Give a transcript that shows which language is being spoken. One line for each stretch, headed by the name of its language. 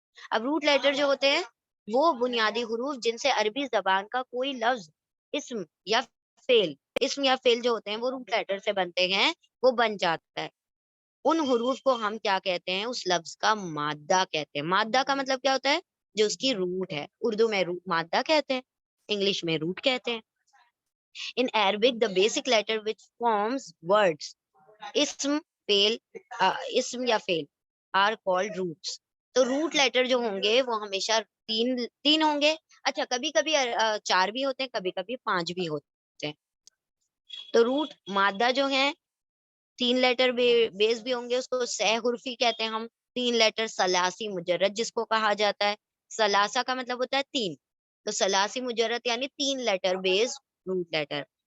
Urdu: اب route letter جو ہوتے ہیں وہ بنیادی حروف جن سے عربی زبان کا کوئی لفظ، اسم یا فعل، اسم یا فعل جو ہوتے ہیں وہ روٹ لیٹر سے بنتے ہیں، وہ بن جاتا ہے. ان حروف کو ہم کیا کہتے ہیں، اس لفظ کا مادہ کہتے ہیں. مادہ کا مطلب کیا ہوتا ہے، جو اس کی روٹ ہے. اردو میں مادہ کہتے ہیں، انگلش میں روٹ کہتے ہیں.
English: In Arabic, the basic letter which forms words, اسم فعل، اسم یا فعل are called roots.
Urdu: تو روٹ لیٹر جو ہوں گے وہ ہمیشہ تین ہوں گے. اچھا، کبھی کبھی 4 بھی ہوتے ہیں، کبھی کبھی 5 بھی ہوتے ہیں. تو روٹ مادہ جو ہیں 3 لیٹر بیس بھی ہوں گے، اس کو سہ حرفی کہتے ہیں ہم. 3 لیٹر ثلاثی مجرد جس کو کہا جاتا ہے. ثلاثہ کا مطلب ہوتا ہے 3، تو ثلاثی مجرد یعنی 3 لیٹر بیس روٹ لیٹر.